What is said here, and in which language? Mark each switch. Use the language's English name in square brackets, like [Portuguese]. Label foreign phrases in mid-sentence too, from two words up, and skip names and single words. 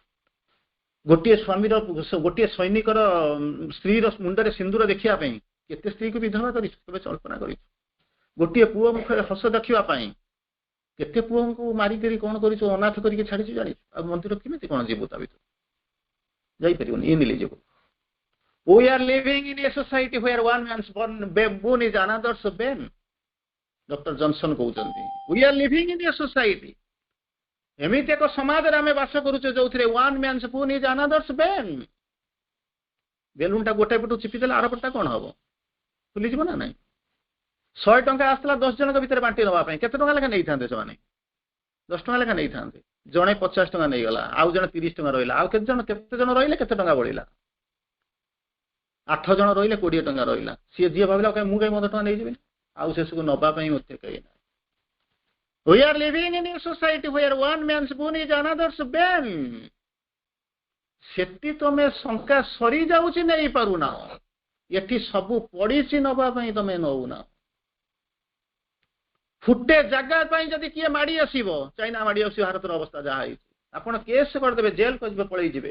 [Odia] ଗୋଟିଏ ସ୍ୱାମୀର ଗୋଟିଏ ସୈନିକର ସ୍ତ୍ରୀର ମୁଣ୍ଡରେ ସିନ୍ଦୁର ଦେଖିବା ପାଇଁ କେତେ ସ୍ତ୍ରୀକୁ ବିଧବା କରିଛୁ? କେବେ କଳ୍ପନା କରିଛୁ? ଗୋଟିଏ ପୁଅ ମୁଖରେ ହସ ଦେଖିବା ପାଇଁ କେତେ ପୁଅଙ୍କୁ ମାରିକିରି କଣ କରିଛୁ? ଅନାଥ କରିକି ଛାଡ଼ିଛୁ ଜାଣିଛୁ? ଆଉ ମନ୍ଦିର କେମିତି କଣ ଯିବୁ ତା ଭିତରେ? ଯାଇପାରିବନି। ଇନଏଲିଜିବୁଲ। [English] We are living in a society where one man's boon is another's bane. ଡକ୍ଟର ଜନସନ କହୁଛନ୍ତି we are living in a society, [Odia] ଏମିତି ଏକ ସମାଜରେ ଆମେ ବାସ କରୁଛୁ ଯୋଉଥିରେ [English] one man's boon is another's bane. [Odia] ବେଲୁନଟା ଗୋଟେ ପଟୁ ଚିପିଦେଲେ ଆର ପଟଟା କଣ ହବ? ଫୁଲିଯିବ ନା ନାଇଁ? 100 ଟଙ୍କା ଆସିଥିଲା 10 ଜଣଙ୍କ ଭିତରେ ବାଣ୍ଟି ନେବା ପାଇଁ କେତେ ଟଙ୍କା ଲେଖା ନେଇଥାନ୍ତେ? ସେମାନେ 10 ଟଙ୍କା ଲେଖା ନେଇଥାନ୍ତେ। ଜଣେ 50 ଟଙ୍କା ନେଇଗଲା, ଆଉ ଜଣେ 30 ଟଙ୍କା ରହିଲା, ଆଉ କେତେ ଜଣ ରହିଲେ କେତେ ଟଙ୍କା ବଳିଲା? 8 ଜଣ ରହିଲେ 20 ଟଙ୍କା ରହିଲା। ସିଏ ଯିଏ ଭାବିଲା ମୁଁ କାହିଁ 15 ଟଙ୍କା ନେଇଯିବିନି, ଆଉ ଶେଷକୁ ନବା ପାଇଁ ମୋତେ କେହି ନାହିଁ। [English] We are living in a society where one man's boon is another's bane. [Odia] ସେଠି ତମେ ଶଙ୍କା ସରି ଯାଉଛି ନେଇପାରୁନ, ଏଠି ସବୁ ପଡ଼ିଛି ନବା ପାଇଁ ତମେ ନଉନା। ଫୁଟେ ଜାଗା ପାଇଁ ଯଦି କିଏ ମାଡ଼ି ଆସିବ, ଚାଇନା ମାଡ଼ି ଆସିବ, ଭାରତର ଅବସ୍ଥା ଯାହା ହେଇଛି ଆପଣ କେସ୍ କରିଦେବେ, ଜେଲ୍ କରିବେ, ପଳେଇ ଯିବେ।